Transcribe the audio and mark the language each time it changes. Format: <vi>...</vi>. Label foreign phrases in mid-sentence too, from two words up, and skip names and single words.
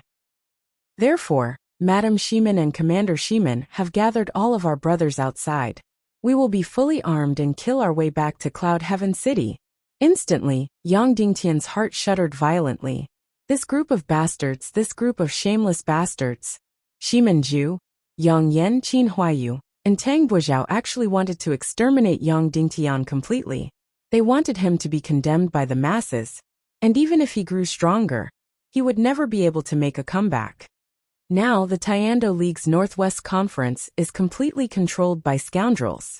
<en>Therefore, Madam Shimin and Commander Shimin have gathered all of our brothers outside. We will be fully armed and kill our way back to Cloud Heaven City. Instantly, Yang Dingtian's heart shuddered violently. This group of bastards, this group of shameless bastards. Shimin Ju, Yang Yen Qin Huayu, and Tang Buozhao actually wanted to exterminate Yang Dingtian completely. They wanted him to be condemned by the masses, and even if he grew stronger, he would never be able to make a comeback. Now the Tiando League's Northwest Conference is completely controlled by scoundrels.</en>